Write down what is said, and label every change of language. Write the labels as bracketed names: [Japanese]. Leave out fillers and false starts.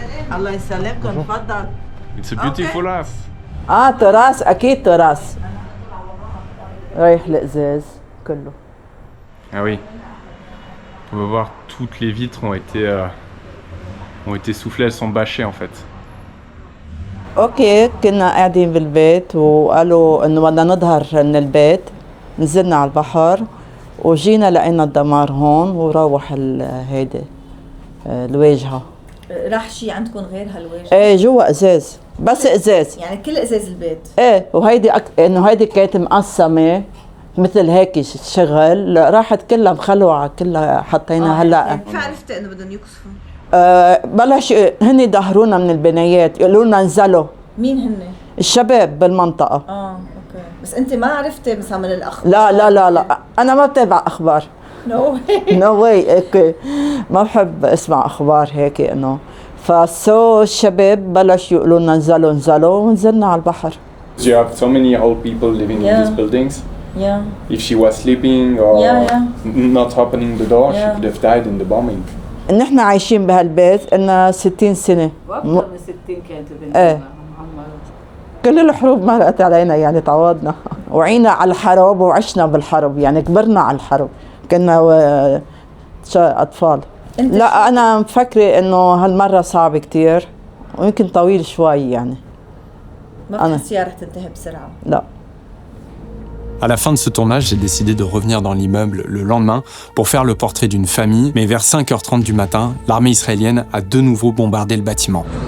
[Arabic] الله يسلمكم تفضل. [English] It's a beautiful house. [Arabic] تراث اكيد تراث. رايح الازاز كله. [French] Ah oui. On va voir, toutes les vitres ont été soufflées, elles sont bâchées en fait. [Arabic] اوكي كنا قاعدين بالبيت وقالوا انه بدنا نظهر من البيت، نزلنا على البحر وجينا لقينا الدمار هون وروح هيدي الواجهه. راح شي عندكم غير هالواجهه؟ ايه جوا ازاز، بس ازاز يعني كل ازاز البيت. ايه وهيدي انه هيدي كانت مقسمه مثل هيك شغل، راحت كلها مخلوعه كلها حطينا هلا. كيف عرفتي انه بدهم يكسفوا؟ بلش هن ظهرونا من البنايات يقولوا لنا انزلوا. مين هن؟ الشباب بالمنطقه. اوكي، بس انت ما عرفتي مثلا من الاخبار؟ لا لا لا لا، انا ما بتابع اخبار. [English] no way [Arabic] اوكي، ما بحب اسمع اخبار هيك انه. الشباب بلش يقولوا لنا انزلوا انزلوا ونزلنا على البحر. [English] You have so many old people living in these buildings. Yeah. If she was sleeping or not opening the door, she could have died in the bombing. [Arabic] نحن عايشين بهالبيت لنا 60 سنة. واكثر من 60 كانت ايه. كل الحروب مرقت علينا يعني تعوضنا. وعينا على الحرب وعشنا بالحرب، يعني كبرنا على الحرب. كنا أطفال. لا أنا مفكرة إنه هالمرة صعب كتير ويمكن طويل شوي يعني. ما بتحسيها رح تنتهي بسرعة؟ لا. [French] À la fin de ce tournage, j'ai décidé de revenir dans l'immeuble le lendemain pour faire le portrait d'une famille. Mais vers 5h30 du matin, l'armée israélienne a de nouveau bombardé le bâtiment.